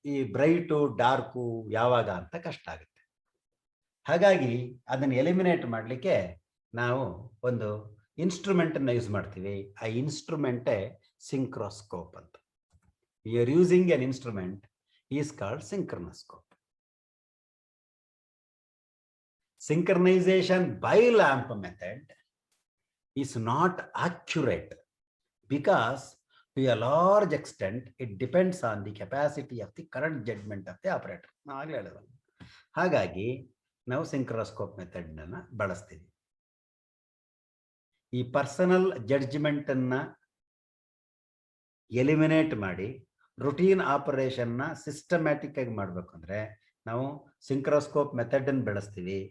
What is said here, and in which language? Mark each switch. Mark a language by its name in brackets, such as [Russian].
[Kannada] ಈ bright dark ಯಾವಾಗ ಅಂತ ಕಷ್ಟ ಆಗುತ್ತೆ. ಹಾಗಾಗಿ ಅದನ್ನು ಎಲಿಮಿನೇಟ್ ಮಾಡಲಿಕ್ಕೆ ನಾವು ಒಂದು ಇನ್ಸ್ಟ್ರೂಮೆಂಟನ್ನು ಯೂಸ್ ಮಾಡ್ತೀವಿ. ಆ ಇನ್ಸ್ಟ್ರೂಮೆಂಟೇ ಸಿಂಕ್ರೋಸ್ಕೋಪ್ ಅಂತ. [English] We are using an instrument is called synchronoscope. Synchronization by lamp method is not accurate because to a large extent it depends on the capacity of the current judgment of the operator. [Kannada] ನಾವಾಗಲೇ ಹೇಳಿದ್ವಿ. ಹಾಗಾಗಿ ನಾವು ಸಿಂಕ್ರೋಸ್ಕೋಪ್ ಮೆಥಡ್ನ ಬಳಸ್ತೀವಿ. ಈ personal ಜಡ್ಜ್ಮೆಂಟನ್ನು eliminate ಮಾಡಿ routine ಆಪರೇಷನ್ನ systematic ಆಗಿ ಮಾಡಬೇಕು ಅಂದರೆ ನಾವು ಸಿಂಕ್ರೋಸ್ಕೋಪ್ ಮೆಥಡ್ ಅನ್ನು ಬಳಸ್ತೀವಿ.